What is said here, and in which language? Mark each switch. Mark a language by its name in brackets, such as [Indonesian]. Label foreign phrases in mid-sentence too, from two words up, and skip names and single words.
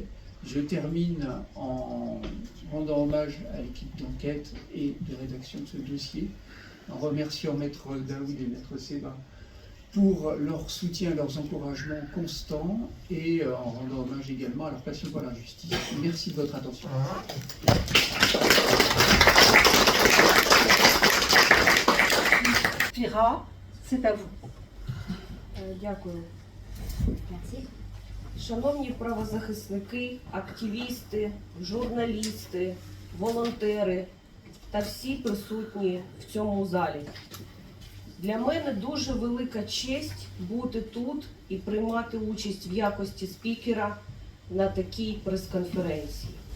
[French] Je termine en rendant hommage à l'équipe d'enquête et de rédaction de ce dossier, en remerciant Maître Daoud et Maître Seba pour leur soutien, leurs encouragements constants, et en rendant hommage également à leur passion pour la justice. Merci de votre attention. Fira, c'est à vous. [Ukrainian] Дякую. Merci. Шановні правозахисники, активісти, журналісти, волонтери та всі присутні в цьому залі. Для мене дуже велика честь бути тут і приймати участь в якості спікера на такій прес-конференції.